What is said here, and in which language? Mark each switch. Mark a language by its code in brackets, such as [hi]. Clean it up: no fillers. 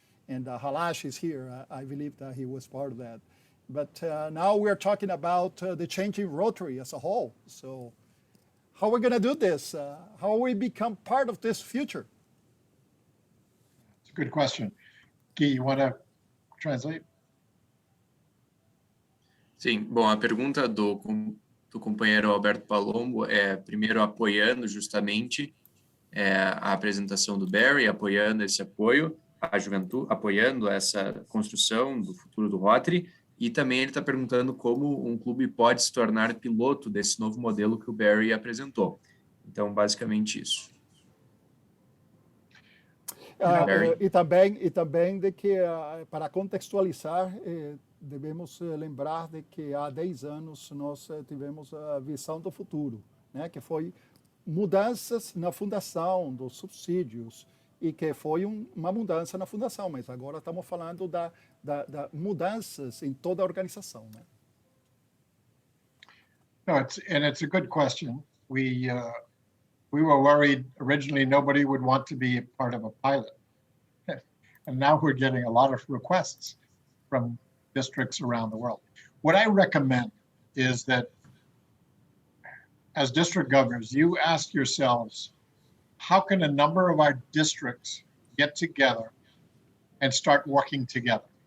[en] And Halash is here. I believe that he was part of that. But now we're talking about the changing Rotary as a whole. So how are we going to do this? How will we become part of this future? It's a good question. Gui, you want to translate? [pt] Sim, bom, a pergunta do companheiro Alberto Palombo é, primeiro, apoiando justamente a apresentação do Barry, apoiando esse apoio à juventude, apoiando essa construção do futuro do Rotary, e também ele está perguntando como um clube pode se tornar piloto desse novo modelo que o Barry apresentou. Então, basicamente isso. E também de que, para contextualizar, devemos lembrar de que há 10 anos nós tivemos a visão do futuro, né? Que foi mudanças na fundação, dos subsídios, e que foi uma mudança na fundação, mas agora estamos falando da mudanças em toda a organização, né? [en] No, it's a good question. We were worried originally nobody would want to be a part of a pilot. And now we're getting a lot of requests from districts around the world. What I recommend is that as district governors, you ask yourselves, how can a number of our districts get together and start working together?